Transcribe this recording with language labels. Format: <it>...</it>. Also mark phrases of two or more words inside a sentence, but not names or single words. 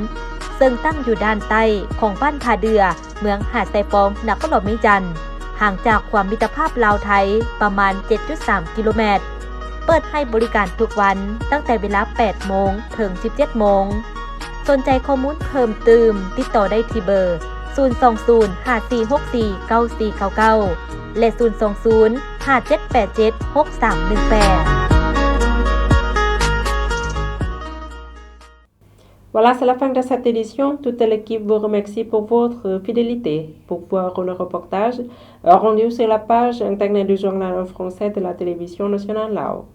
<th>ซึ่งตั้งอยู่ด้านใต้ของบ้านท่าเดือเมืองหาดไซฟองนครหลวงเวียงจันทน์ห่างจากความมิตรภาพลาวไทยประมาณ 7.3 กิโลเมตรเปิดให้บริการทุกวันตั้งแต่เวลา 8 โมงถึง 17 โมงสนใจข้อมูลเพิ่มเติมติดต่อได้ที่เบอร์ 020-5464-9499 และ 020-5787-6318</th> <fr>Voilà, c'est la fin de cette édition. Toute l'équipe vous remercie pour votre fidélité. Pour voir nos reportages, rendez-vous sur la page internet du journal en français de la télévision nationale Lao.</fr>